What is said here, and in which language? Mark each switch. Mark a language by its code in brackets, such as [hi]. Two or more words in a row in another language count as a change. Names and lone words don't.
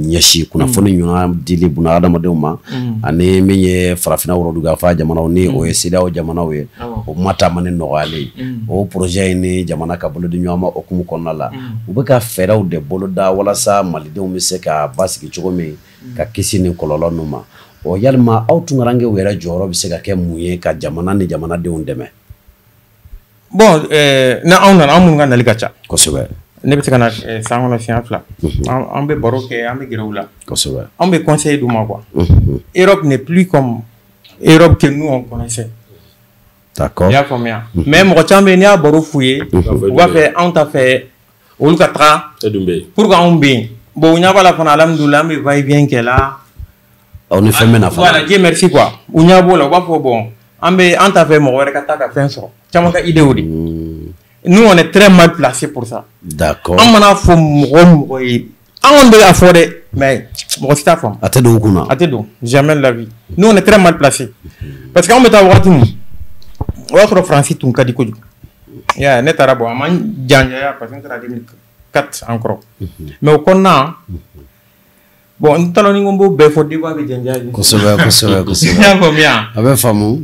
[bm] ɲɛsin kunnafoni ɲuman dili buna adamadenw ma ani min ye farafinna wɔrɔdugafa jamanaw ni o ye CEDEAO jamanaw ye o ma taama ni nɔgɔyalen ye o projet in ni jamana ka bolodi ɲɔgɔn ma okumu kɔnɔna la u bɛ ka fɛɛrɛw de boloda walasa malidenw bɛ se ka basigi cogo min ka kisi ni kɔlɔlɔ ninnu ma o yalima aw tunkarankew yɛrɛ jɔyɔrɔ bɛ se ka kɛ mun ye ka jamana ni jamanadenw dɛmɛ. Bon na anw nana an minnu ka nali ka ca kosɛbɛ ne bɛ se ka na san kɔnɔ siɲɛ 2 an bɛ baro kɛ an bɛ gɛrɛ u la kosɛbɛ an bɛ conseil d'u ma quoi. [fr] Europe n'est plus comme Europe que nous on connaissait. D'accord. [bm] I y'a faamuya mais mɔgɔ caman bɛ yen n'i y'a baro f'u ye u b'a fɛ anw ta fɛ olu ka taga [fr] pour que [bm] anw bɛ yen bon u ɲɛ b'a la fana alhamdulilah an bɛ [fr] va et vient [bm] kɛ la. aw ni fɛn bɛ na fana. [fr] Voilà Dieu merci quoi [bm] u ɲɛ b'o la u b'a fɔ bon an ta fɛ mɔgɔ wɛrɛ ka taa ka fɛn sɔrɔ caman ka idée o de. [fr] Nous on est très mal placés pour ça. D'accord. [bm] An mana fɔ mɔgɔ ye an kɔni bɛ a fɔ dɛ mais mɔgɔ si t'a faamu. A tɛ don u kunna. A tɛ don [fr] jamais de la vie. Nous on est très mal placés parce que [bm] an bɛ taa wagati min o y'a sɔrɔ Faransi tun ka di kojugu. Ya ne taara bon a ma janjaya [fr] parce que [bm] n taara 2004 an kɔrɔ mais o kɔnɔna bon n t'a dɔn ni n ko n b'o bɛɛ fɔ débat bɛ janjaya. Kosɛbɛ kosɛbɛ kosɛbɛ. I y'a faamuya. A bɛ faamu.